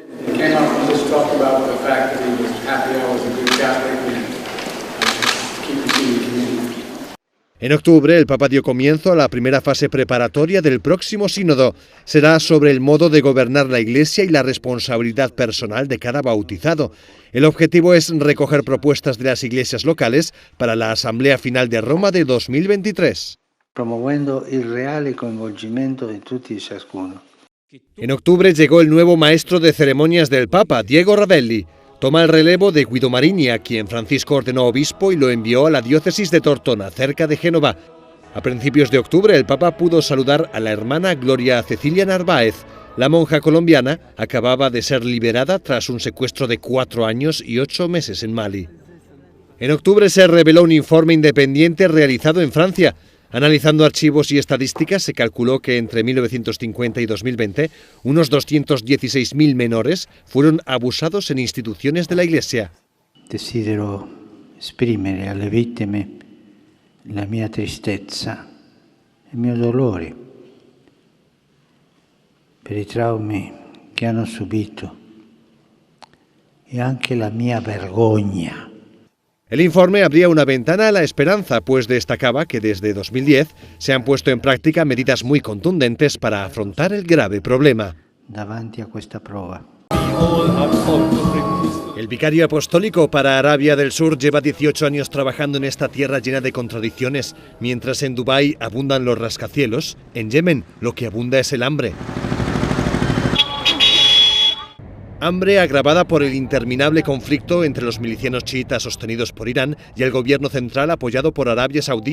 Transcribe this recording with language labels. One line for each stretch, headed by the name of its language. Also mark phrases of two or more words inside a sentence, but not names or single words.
Spanish: En octubre, el Papa dio comienzo a la primera fase preparatoria del próximo sínodo. Será sobre el modo de gobernar la Iglesia y la responsabilidad personal de cada bautizado. El objetivo es recoger propuestas de las iglesias locales para la Asamblea Final de Roma de 2023.
Italian: Promuovendo il reale coinvolgimento di tutti e ciascuno.
Spanish: En octubre llegó el nuevo maestro de ceremonias del Papa, Diego Ravelli. Toma el relevo de Guido Marini, a quien Francisco ordenó obispo y lo envió a la diócesis de Tortona, cerca de Génova. A principios de octubre, el Papa pudo saludar a la hermana Gloria Cecilia Narváez. La monja colombiana acababa de ser liberada tras un secuestro de 4 años y 8 meses en Mali. En octubre se reveló un informe independiente realizado en Francia. Analizando archivos y estadísticas, se calculó que entre 1950 y 2020 unos 216.000 menores fueron abusados en instituciones de la Iglesia.
Italian: Desidero esprimere alle vittime la mia tristezza, il mio dolore per i traumi che hanno subito e anche la mia vergogna.
Spanish: El informe abría una ventana a la esperanza, pues destacaba que desde 2010 se han puesto en práctica medidas muy contundentes para afrontar el grave problema.
Italian: Davanti a questa prova.
Spanish: El vicario apostólico para Arabia del Sur lleva 18 años trabajando en esta tierra llena de contradicciones. Mientras en Dubái abundan los rascacielos, en Yemen lo que abunda es el hambre. Hambre agravada por el interminable conflicto entre los milicianos chiitas sostenidos por Irán y el gobierno central apoyado por Arabia Saudí.